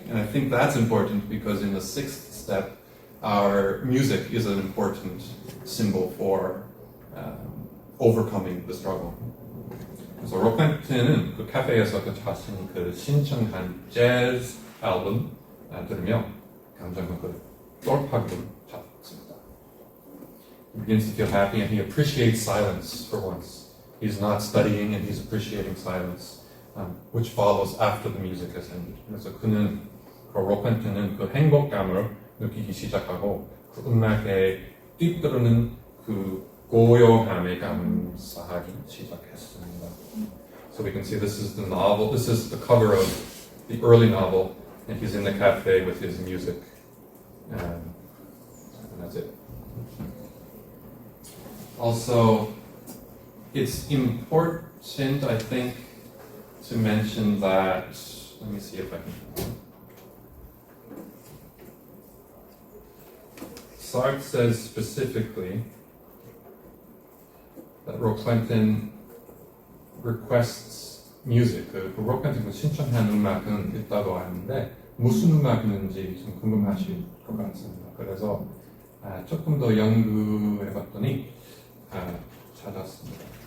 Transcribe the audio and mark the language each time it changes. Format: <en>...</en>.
<en>And I think that's important because in the sixth step, our music is an important symbol for overcoming the struggle.</en> <ko>그래서 로펜틴은 그 카페에서 그 자신이 그 신청한 재즈 앨범 들으며 감정은 그 돌파구를 잡습니다.</ko> <en>He begins to feel happy and he appreciates silence for once. He's not studying and he's appreciating silence, which follows after the music has ended.</en> <ko>그래서 그는 그 로펜틴은 그 행복감을 느끼기 시작하고 그 음악에 뛰어드는 그 고요함에 감사하기 시작했습니다.</ko> <en>So we can see this is the novel, this is the cover of the early novel, and he's in the cafe with his music, and that's it. Also, it's important, I think, to mention that, let me see if I can. Sartre says specifically that Roquentin requests music.</en> <ko>그 로펜틴 신청한 음악은 있다고 하는데 무슨 음악인지 좀 궁금하실 것 같습니다. 그래서 조금 더 연구해봤더니 찾았습니다.</ko>